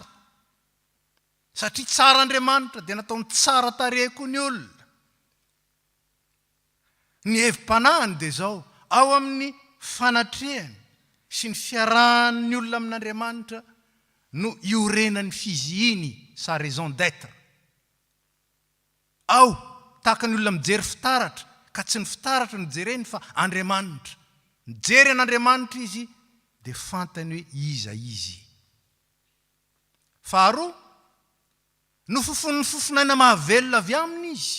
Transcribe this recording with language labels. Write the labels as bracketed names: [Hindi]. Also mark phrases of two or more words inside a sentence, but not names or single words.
[Malagasy] Satria tsara Andriamanitra dia nataony tsara tarehy koa ny olona. Ny hevim-panahiny dia zao, ao amin'ny fanatrehany sy ny fiarahan'ny olona amin'Andriamanitra no iorenan'ny fizihiny, [French] sa raison d'être. [Malagasy] Ao, tahaka ny olona mijery fitaratra, ka tsy ny fitaratra no jereny fa Andriamanitra. Mijery an'Andriamanitra izy, dia fantany hoe iza izy. Faharoa, no fofon'ny fofonaina mahavelona avy aminy izy.